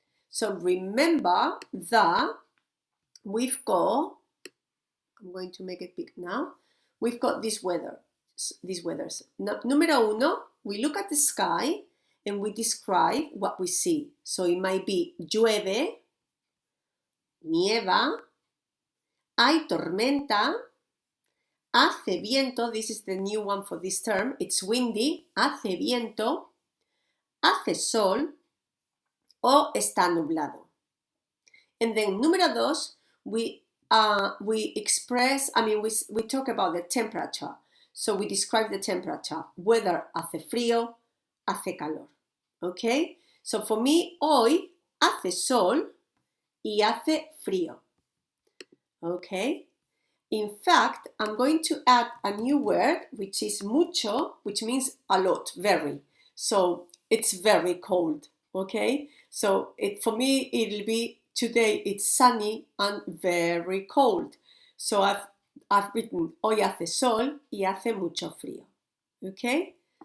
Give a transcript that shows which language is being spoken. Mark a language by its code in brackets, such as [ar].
[en] So, remember that we've got, I'm going to make it big now. We've got these weathers. Número 1, we look at the sky and we describe what we see. So it might be [es] llueve, nieva, hay tormenta, hace viento. [en] This is the new one for this term. It's windy, [es] hace viento, hace sol o está nublado. [en] And then número 2, we express, we talk about the temperature. So we describe the temperature, whether [es] hace frío, hace calor. [en] Okay? So for me, [es] hoy hace sol y hace frío. [en] Okay? In fact, I'm going to add a new word, which is mucho, which means a lot, very. So it's very cold. Okay? So for me, it'll be today it's sunny and very cold. So I've written [es] hoy hace sol y hace mucho frío. [en] Okay?